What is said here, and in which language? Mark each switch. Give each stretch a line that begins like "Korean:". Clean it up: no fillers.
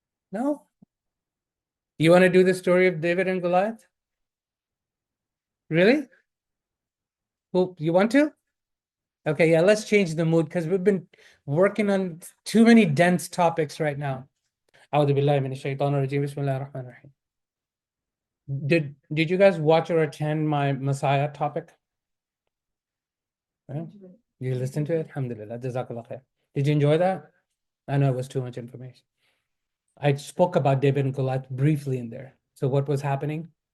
English: No? You want to do the story of David and Goliath? Really? Who, you want to? Okay, yeah, let's change the mood because we've been working on too many dense topics right now.
Arabic: أعوذ بالله من الشيطان الرجيم بسم الله الرحمن الرحيم.
English: Did you guys watch or attend my Messiah topic? Right? You listened to it? Alhamdulillah. Jazakallah khair. Did you enjoy that? I know it was too much information. I spoke about David and Goliath briefly in there. So what was happening?